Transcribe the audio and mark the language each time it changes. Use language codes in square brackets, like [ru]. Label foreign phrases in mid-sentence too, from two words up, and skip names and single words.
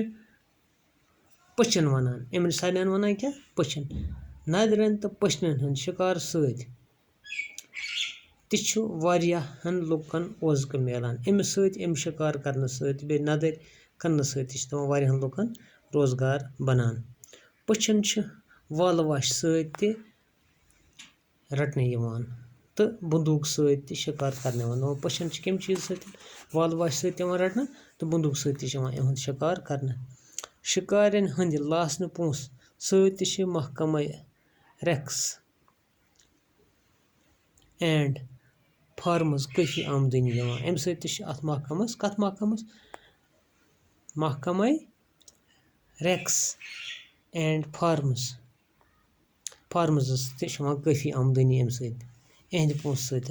[ks] पचन वनान इन सारे वनान क्या पचन नदरन तो पचनन हंद शिकार सत वारियाहन लुकन ओजक मिलान अम शिकार करने सत बे नदर कन्न सत वारियाहन लुकन रोजगार बनान पचन वाल वाश सत रटने तो बंदूक सत शिकार करने पचन कम चीज सत वाल वाश सत रटना तो बंदूक सत शिकार करने شِکارٮ۪ن ہٕنٛدِ لاسنہٕ پونٛسہٕ سۭتۍ تہِ چھِ محکمے رٮ۪کٕس اینٛڈ فارمٕز کٲفی آمدٔنی یِوان. اَمہِ سۭتۍ تہِ چھِ اَتھ محکمس کَتھ محکمس محکمے رٮ۪کٕس اینٛڈ فارمٕزس تہِ چھِ یِوان کٲفی آمدٔنی اَمہِ سۭتۍ اِہنٛدِ پونٛسہٕ سۭتۍ.